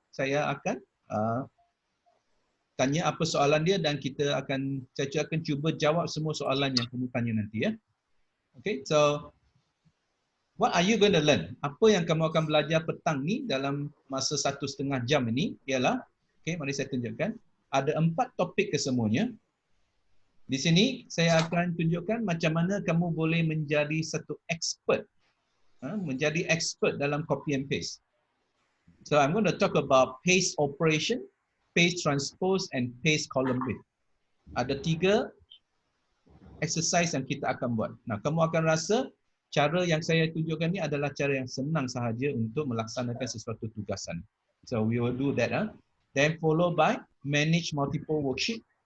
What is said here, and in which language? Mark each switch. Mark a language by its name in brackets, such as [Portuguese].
[Malay] Saya akan tanya apa soalan dia dan saya akan cuba jawab semua soalan yang kamu tanya nanti ya. [English] Okay, so what are you going to learn? [Malay] Apa yang kamu akan belajar petang ni dalam masa 1,5 jam ini ialah, okay, mari saya tunjukkan. Ada 4 topik kesemuanya. Di sini saya akan tunjukkan macam mana kamu boleh menjadi satu expert. Menjadi expert dalam copy and paste. [English] So I'm going to talk about paste operation, paste transpose, and paste column width. [Malay] Ada 3 exercise yang kita akan buat. Nah, kamu akan rasa cara yang saya tunjukkan ni adalah cara yang senang sahaja untuk melaksanakan sesuatu tugasan. [English] So we will do that. Then followed by manage multiple worksheet.